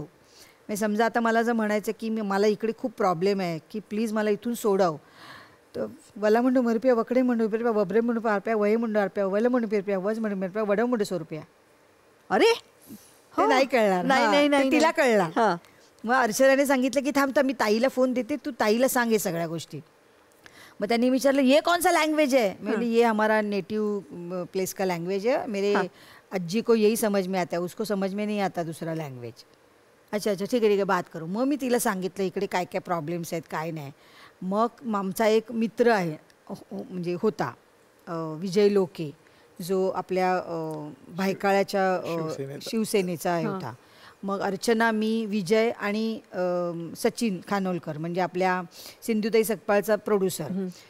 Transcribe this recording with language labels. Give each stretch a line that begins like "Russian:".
Marathi: म्हणजे समजा आता मला जर म्हणायचं की मला इकडे खूप प्रॉब्लेम आहे, की प्लीज मला इथून सोडव, तर वला म्हणू मरुपिया, वकडे म्हणू पेरप्या, वबरे म्हणू पारप्या, वय म्हणू आरप्या, वल म्हणू पेरप्या, वज म्हणू पेरप्या, वड म्हणू 100 रुपया. अरे ते नाही कळणार. नाही तिला कळला. हां. मग अर्चनाने सांगितलं की थांब मी ताईला फोन देते, तू ताईला सांग हे सगळ्या गोष्टी. मग त्यांनी विचारलं
Hindi: ये कौन सा लैंग्वेज है? मैं ये हमारा नेटिव प्लेस का लैंग्वेज है, मेरे अज्जी को यही समझ में आता है, उसको समझ में नहीं आता दूसरा लैंग्वेज.
Marathi: अच्छा ठीक आहे बात करू. मग मी तिला सांगितलं इकडे काय काय प्रॉब्लेम्स आहेत काय नाही. मग आमचा एक मित्र आहे, म्हणजे होता विजय लोके, जो आपल्या भायखळ्याच्या शिवसेनेचा होता. मग अर्चना, मी, विजय आणि सचिन खानोलकर म्हणजे आपल्या सिंधुताई सकपाळचा प्रोड्युसर.